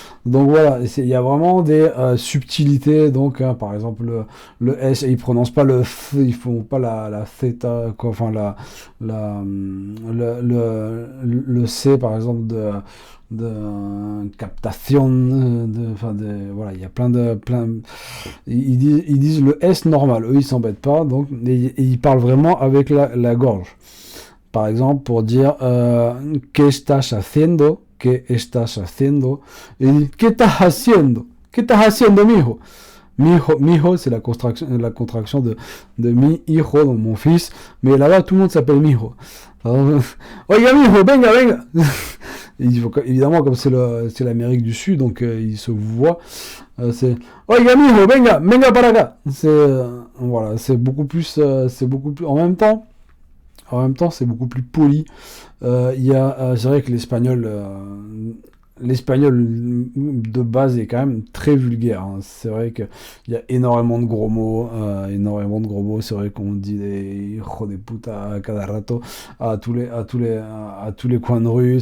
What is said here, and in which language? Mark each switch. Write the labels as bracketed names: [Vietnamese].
[French] Donc voilà, il y a vraiment des subtilités. Donc par exemple le S, ils prononcent pas le F, ils font pas la theta, quoi, enfin le C par exemple de captation, voilà, il y a ils disent le S normal, eux ils s'embêtent pas, donc et ils parlent vraiment avec la gorge. Par exemple, pour dire [Spanish] ¿qué estás haciendo? ¿Qué estás haciendo? Et ¿qué estás haciendo? ¿Qué estás haciendo, mijo? [French] Mijo, c'est la contraction de [Spanish] mi hijo, [French] donc mon fils. Mais là-bas, tout le monde s'appelle mijo. [Spanish] Oiga, mijo, venga. [French] Évidemment, comme c'est l'Amérique du Sud, donc ils se voient. [Spanish] C'est Oiga, mijo, venga para acá. [French] Voilà, c'est beaucoup plus. En même temps, c'est beaucoup plus poli. C'est vrai que l'espagnol de base est quand même très vulgaire. Hein. C'est vrai qu'il y a énormément de gros mots. C'est vrai qu'on dit des [Spanish] hijo de puta a cada rato [French] à tous les coins de rue.